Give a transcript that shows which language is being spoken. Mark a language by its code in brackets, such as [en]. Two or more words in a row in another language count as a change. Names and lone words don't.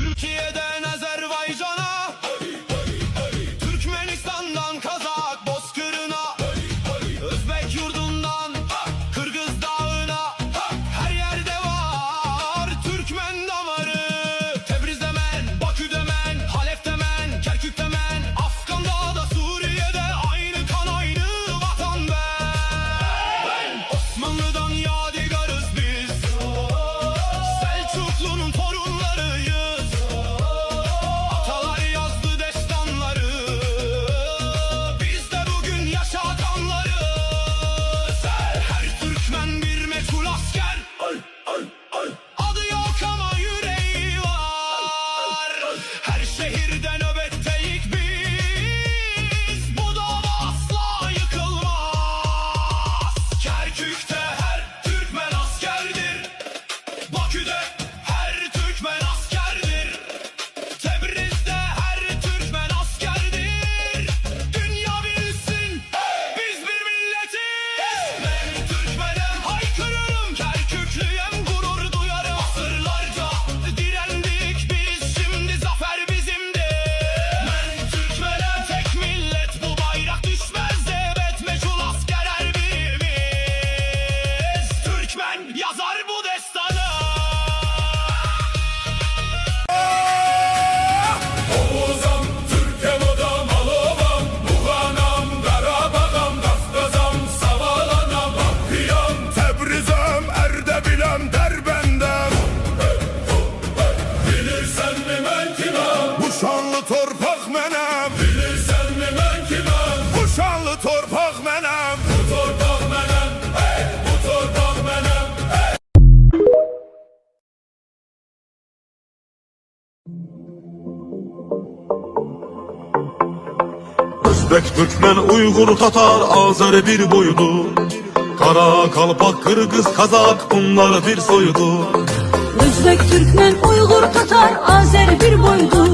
[tr] Türkiye'den Azerbaycan'a, Türkmenistan'dan Kazak Bozkırı'na, Özbek yurdundan Kırgız Dağı'na, her yerde var Türkmen damarı. Tebriz'de men, Bakü'de men, Halep'te men, Kerkük'te men, Afgan'da da Suriye'de aynı kan aynı vatan ben. Osmanlı'dan yadigarız biz, Selçuklu'nun torunlarıyız. Atalar yazdı destanları, biz de bugün yaşatanlarız. Her Türkmen bir meçhul asker, adı yok ama yüreği var. Her şehirde nöbetteyik biz, bu dava asla yıkılmaz. Kerkük'te her Türkmen askerdir, Bakü'de her Türkmen askerdir, Tebriz'de her Türkmen askerdir. Dünya bilsin biz bir milletiz. Ben Türkmenem haykırırım, Kerküklüyem gurur duyarım. Asırlarca direndik biz, şimdi zafer bizimdir. Ben Türkmenem tek millet, bu bayrak düşmez ebed. Meçhul asker her birimiz, Türkmen yazar bu destanı. [az] Oğuzam, Türkem odam, Alovam, Buğanam, Qarabağam, Qafqazam, Savalanam, Bakıyam, Təbrizəm, Ərdəbiləm, Dərbəndəm. Bilirsən mi mən kiməm? Bu şanlı torpaq mənəm. Bilirsən mi mən kiməm? Bu şanlı torpaq mənəm. Bu torpaq mənəm, hey, bu torpaq mənəm, hey. [tr] Özbek, Türkmen, Uygur, Tatar, Azeri bir boydu. Kara, Kalpak, Kırgız, Kazak bunlar bir soydu. Özbek, Türkmen, Uygur, Tatar, Azer bir boydu.